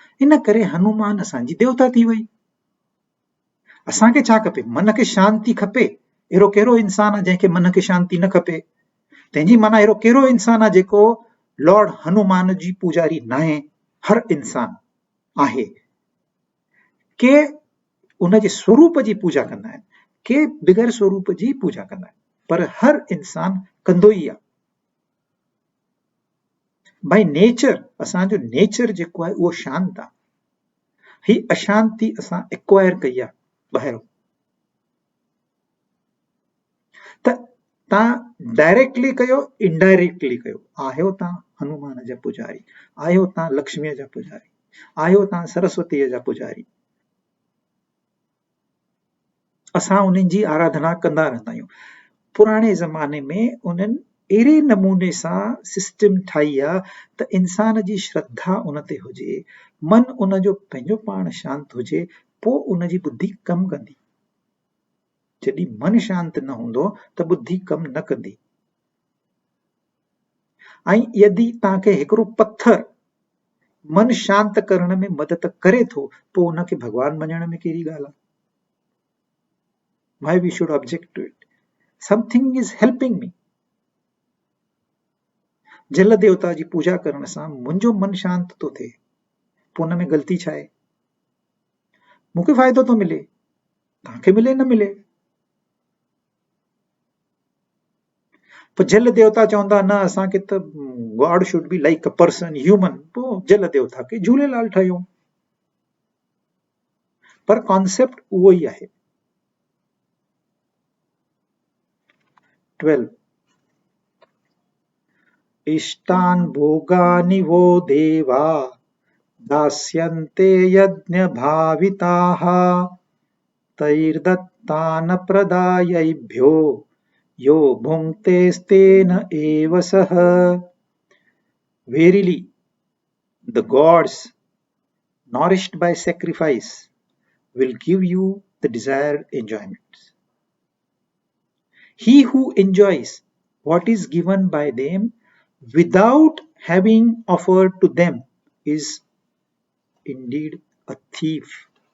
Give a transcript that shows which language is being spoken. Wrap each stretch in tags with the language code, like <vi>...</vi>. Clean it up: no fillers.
<sd>इन करे हनुमान असांजी देवता थी वई। असांखे छा खपे? मन खे शांती खपे, अहिड़ो कहिड़ो इंसान आहे जंहिंखे मन खे शांती न खपे? तंहिंजी माना अहिड़ो कहिड़ो इंसान आहे जेको लॉर्ड हनुमान जी पुजारी न आहे? हर इंसान आहे। के उन जे स्वरूप जी पूजा कंदा आहिनि, के बिग़ैर स्वरूप जी पूजा कंदा आहिनि, पर हर इंसान कंदो ई आहे। बाय नेचर असांजो नेचर जेको आहे उहो शांत आहे। ही अशांति असां एक्वायर कई आहे ॿाहिरों। त तव्हां डायरेक्टली कयो, इनडायरेक्टली कयो, आहियो तव्हां हनुमान जा पुजारी, आहियो तव्हां लक्ष्मीअ जा पुजारी, आहियो तव्हां सरस्वतीअ जा पुजारी। असां उन्हनि जी आराधना कंदा रहंदा आहियूं। पुराणे ज़माने में उन्हनि अहिड़े नमूने सां सिस्टम ठाही आहे त इंसान जी श्रद्धा उन ते हुजे, मन उन जो पंहिंजो पाण शांत हुजे, पोइ उन जी बुद्धि कमु कंदी। जॾहिं मन शांत न हूंदो त बुद्धि कमु न कंदी। ऐं यदि तव्हांखे हिकिड़ो पत्थर मन शांत करण में मदद करे थो, पोइ उनखे भॻवान मञण में कहिड़ी ॻाल्हि आहे?</sd> <en>Why we should object to it? Something is helping me.</en> <sd>जल देवता जी पूजा करण सां मुंहिंजो मन शांत थो थिए, पोइ उन में ग़लती छा आहे? मूंखे फ़ाइदो थो मिले, तव्हांखे मिले न मिले। पर जल देवता चवंदा न असांखे त</sd> <en>God should be like a person, human,</en> <sd>पोइ जल देवता खे झूलेलाल ठाहियूं। पर कॉन्सेप्ट उहो ई आहे।</sd> <sa>12 इष्टान् भोगानि वो देवा दास्यन्ते यज्ञभाविताः तैर्दत्तान् प्रदायैभ्यो यो भुङ्क्तेस्तेन एव सः।</sa> <en>Verily, the gods, nourished by sacrifice, will give you the desired enjoyments. He who enjoys what is given by them without having offered to them is indeed a thief.</en>